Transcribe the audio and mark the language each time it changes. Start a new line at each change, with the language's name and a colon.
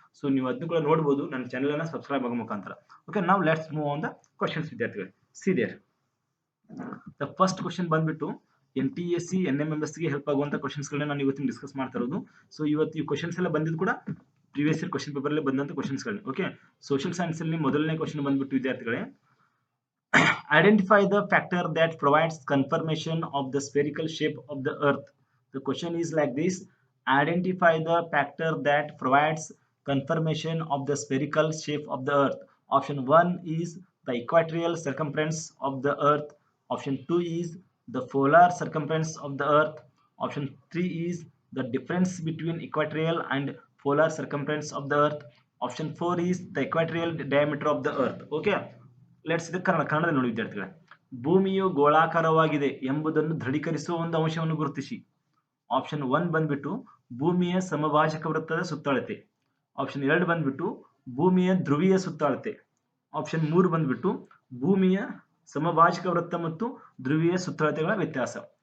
Kannada: So ನೀವು ಅದನ್ನು ಕೂಡ ನೋಡಬಹುದು ನನ್ನ ಚಾನೆಲ್ ಅನ್ನ ಸಬ್ಸ್ಕ್ರೈಬ್ ಆಗೋ ಮುಖಾಂತರ. ಓಕೆ, ನಾವು
English: let's move on the questions
Kannada: ವಿದ್ಯಾರ್ಥಿಗಳು.
English: see there the first question
Kannada: ಬಂದ್ಬಿಟ್ಟು NTSC NMMS ಗೆ ಹೆಲ್ಪ್ ಆಗುವಂತ ಕ್ವಶನ್ಸ್ ಗಳನ್ನ ನಾನು ಇವತ್ತಿನ ಡಿಸ್ಕಸ್ ಮಾಡ್ತಾ ಇರೋದು. ಸೊ ಇವತ್ತು ಈ ಕ್ವಶನ್ಸ್ ಎಲ್ಲ ಬಂದಿದ್ದು ಕೂಡ ಪ್ರೀವಿಯಸ್ ಇಯರ್ ಕ್ವಶನ್ ಪೇಪರ್ ಅಲ್ಲಿ ಬಂದಂತ ಕ್ವಶನ್ಸ್ ಗಳು. ಓಕೆ, ಸೋಷಿಯಲ್ ಸೈನ್ಸ್ ಅಲ್ಲಿ ಮೊದಲನೇ ಕ್ವಶನ್ ಬಂದ್ಬಿಟ್ಟು ವಿದ್ಯಾರ್ಥಿಗಳೇ,
English: identify the factor that provides confirmation of the spherical shape of the earth. The question is like this: identify the factor that provides confirmation of the spherical shape of the earth. Option 1 is the equatorial circumference of the earth. Option 2 is the polar circumference of the earth. Option 3 is the difference between equatorial and polar circumference of the earth. Option 4 is the equatorial diameter of the earth.
Kannada: Okay, let's ಇದು ಕನ್ನಡದಲ್ಲಿ ನೋಡಿ ವಿದ್ಯಾರ್ಥಿಗಳೇ. ಭೂಮಿಯು ಗೋಳಾಕಾರವಾಗಿದೆ ಎಂಬುದನ್ನು ದೃಢೀಕರಿಸುವ ಒಂದು ಅಂಶವನ್ನು ಗುರುತಿಸಿ. Option 1 ಬಂದ್ಬಿಟ್ಟು ಭೂಮಿಯ ಸಮಭಾಜಕ ವೃತ್ತದ ಸುತ್ತಳತೆ. ಆಪ್ಷನ್ 2 ಬಂದ್ಬಿಟ್ಟು ಭೂಮಿಯ ಧ್ರುವೀಯ ಸುತ್ತಳತೆ. ಆಪ್ಷನ್ 3 ಬಂದ್ಬಿಟ್ಟು ಭೂಮಿಯ ಸಮಭಾಜಕ ವೃತ್ತ ಮತ್ತು ಧ್ರುವೀಯ ಸುತ್ತಳತೆಗಳ ವ್ಯತ್ಯಾಸ.